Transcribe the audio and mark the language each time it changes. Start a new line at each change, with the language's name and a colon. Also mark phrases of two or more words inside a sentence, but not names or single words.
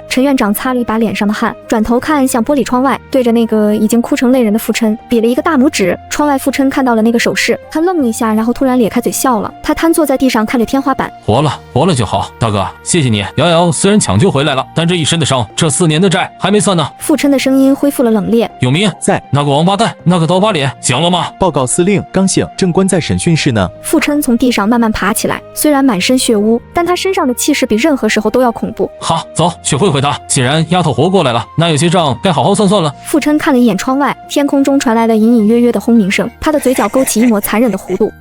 Chinese: 陈院长擦了一把脸上的汗，转头看向玻璃窗外，对着那个已经哭成泪人的傅琛比了一个大拇指。窗外傅琛看到了那个手势，他愣了一下，然后突然咧開嘴笑了。他癱坐在地上看着天花板，活了就好，大哥，謝謝你。瑤瑤雖然搶救回來了，但這一身的傷，這4年的債還沒算呢。傅琛的聲音恢復了冷冽。永明在。那個王八蛋，那個刀疤臉醒了嗎？報告司令，剛醒，正關在審訊室呢。傅琛從地上慢慢爬起來，雖然滿身血污，但他身上的氣勢比任何時候都要恐怖。好，走去會會他。既然丫頭活過來了，那有些賬該好好算算了。傅琛看了一眼窗外，天空中傳來了隱隱約約的轟鳴聲，他的嘴角勾起一抹殘忍的弧度。